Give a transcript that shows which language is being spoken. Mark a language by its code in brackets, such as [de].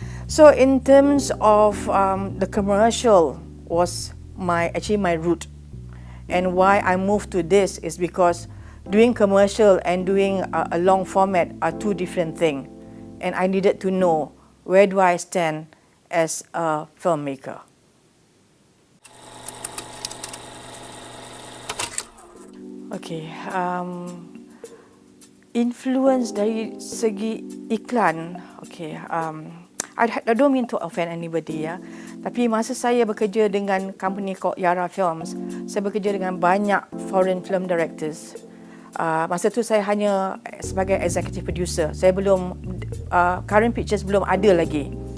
[en] So in terms of the commercial was actually my route, and why I moved to this is because doing commercial and doing a long format are two different things. and I needed to know where do I stand as a filmmaker. [ms] Okay, influence dari segi iklan. [en] Okay, I don't mean to offend anybody ya. [ms] Tapi masa saya bekerja dengan company called Yara Films, saya bekerja dengan banyak foreign film directors. Masa tu saya hanya sebagai executive producer. Saya belum current pictures belum ada lagi.